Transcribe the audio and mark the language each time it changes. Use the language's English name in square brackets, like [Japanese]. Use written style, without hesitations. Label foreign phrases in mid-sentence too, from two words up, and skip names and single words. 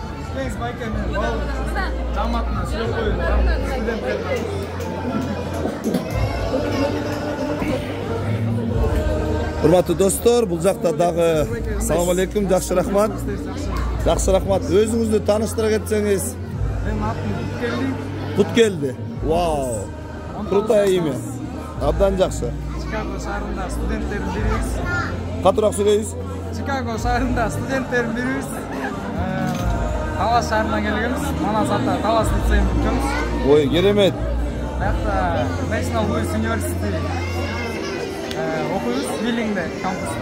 [Kyrgyz] Жаматына сүйлөп коюн. Урматтуу достор, бул жакта дагы [Arabic] سلام عليكم, [Kyrgyz] жакшы рахмат. Жакшы рахмат. Өзүңүздү тааныштыра кетсеңиз. Менин атым Буткелди. Буткелди. [Russian] Вау. Крутое имя. [Kyrgyz] Абдан жакшы. Чикаго шаарында студенттердин бирибиз. Катуураак сүйлөйсүз? Чикаго шаарында студенттердин бирибиз. Талас шаарынан келгенбиз. Манас ата Талас лицейин бүткөнбүз. Ой, керемет. Баякта National Boys University окуйбуз, Биллингде кампуста.